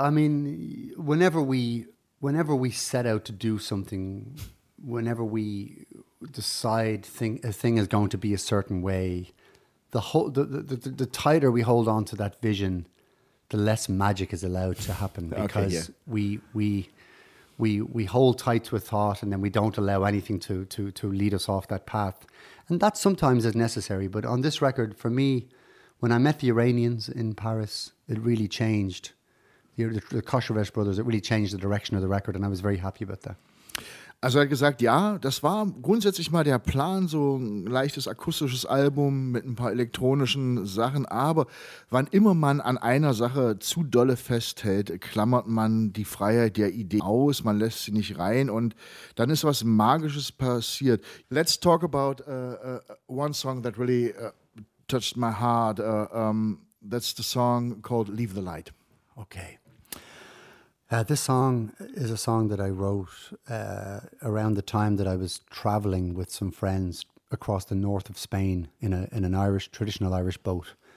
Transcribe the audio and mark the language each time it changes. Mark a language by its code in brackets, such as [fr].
[en] I mean, whenever we set out to do something, whenever we decide a thing is going to be a certain way, the tighter we hold on to that vision, the less magic is allowed to happen, because we hold tight to a thought and then we don't allow anything to lead us off that path. And that sometimes is necessary. But on this record, for me, when I met the Iranians in Paris, it really changed. The Kosherwesh Brothers, it really changed the direction of the record, and I was very happy about that. [de] Also er hat gesagt, ja, das war grundsätzlich mal der Plan, so ein leichtes akustisches Album mit ein paar elektronischen Sachen. Aber wann immer man an einer Sache zu dolle festhält, klammert man die Freiheit der Idee aus, man lässt sie nicht rein und dann ist was Magisches passiert. [en] Let's talk about one song that really touched my heart. That's the song called Leave the Light. Okay. This song is a song that I wrote around the time that I was traveling with some friends across the north of Spain in an Irish, traditional Irish boat.